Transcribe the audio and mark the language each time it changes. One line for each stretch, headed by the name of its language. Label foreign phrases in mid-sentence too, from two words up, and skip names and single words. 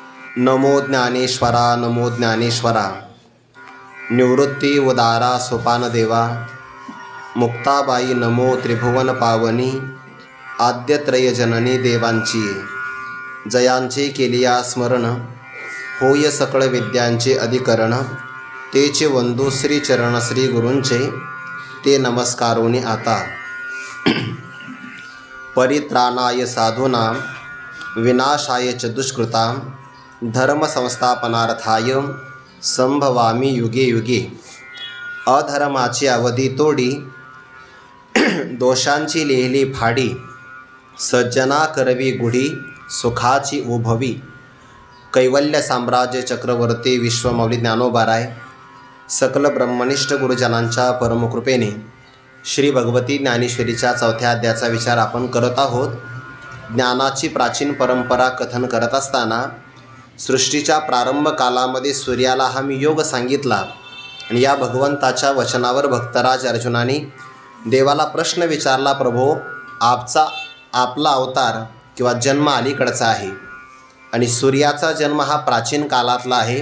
Marathi: नमो ज्ञानेश्वरा नमो ज्ञानेश्वरा। निवृत्ती उदारा सोपान देवा। मुक्ताबाई नमो त्रिभुवन पावनी। आद्यत्रय जननी देवांची जयांचे केलिया स्मरण। होय सकळ विद्यांचे अधिकरण। तेचे वंदू श्री चरण श्री गुरूंचे ते नमस्कारोनी आता।
Sanskrit: परित्राणाय साधूनां विनाशाय च दुष्कृतां धर्म संस्थापनार्थाय संभवामी युगे युगे।
Marathi: अधर्माची अवधी तोडी दोषांची लिहिली फाडी। सज्जना करवी गुढी सुखाची उभवी। कैवल्य साम्राज्य चक्रवर्ती विश्वमौली ज्ञानोबाराय सकल ब्रह्मनिष्ठ गुरुजनांच्या परमकृपेने श्री भगवती ज्ञानेश्वरीच्या 4थ्या अध्यायाचा विचार आपण करत आहोत। ज्ञानाची प्राचीन परंपरा कथन करत असताना सृष्टीच्या प्रारंभ कालामध्ये सूर्याला हा मी योग सांगितला आणि या भगवंताच्या वचनावर भक्तराज अर्जुनाने देवाला प्रश्न विचारला, प्रभो आपला अवतार किंवा जन्म अलीकडचा आहे आणि सूर्याचा जन्म हा प्राचीन कालातला आहे।